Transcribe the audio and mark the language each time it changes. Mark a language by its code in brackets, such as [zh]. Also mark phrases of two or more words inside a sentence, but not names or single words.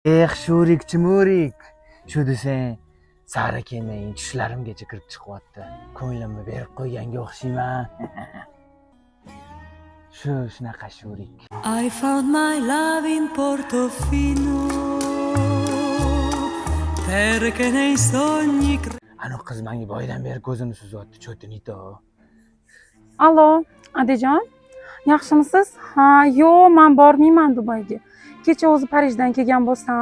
[uz] Shurik chimurik. Shu desang, sari kelmay tushlarimgacha kirib chiqyapti. Ko'nglimni berib qo'yganga o'xshayman. Shunaqa shurik. [en] I found my love in Portofino. [it] Perché nei sogni [uz] Anu qiz menga boydan beri ko'zini suzyapti, cho'tinito. Allo, Adejon, yaxshimisiz? Ha, yo'q, men bormayman Dubayga. Kecha o'zi Parijdan kelgan bo'lsam.